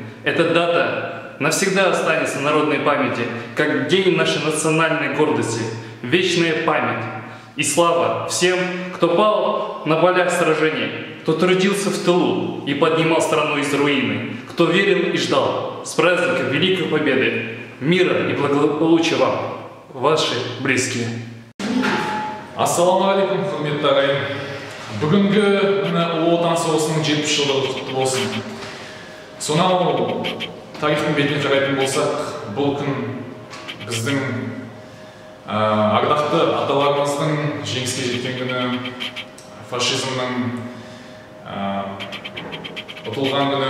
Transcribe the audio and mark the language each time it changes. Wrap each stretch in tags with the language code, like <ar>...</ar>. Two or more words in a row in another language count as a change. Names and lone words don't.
<ru>Эта дата навсегда останется в народной памяти, как день нашей национальной гордости, вечная память и слава всем, кто пал на полях сражений, кто трудился в тылу и поднимал страну из руины, кто верил и ждал. С праздником Великой Победы! Мира и благополучия вам, ваши близкие.</ru> <kk>Ассаламу алейкум, құрметті ағайын. Бүгінгі Ұлы Отан соғысының 70 жылдығы құтты болсын. Сонау тарихтың бетіне қарайтын болсақ, бұл күн біздің ардақты аталарымыздың жеңіске жеткен күні, фашизмнің ұтылған күні.</kk>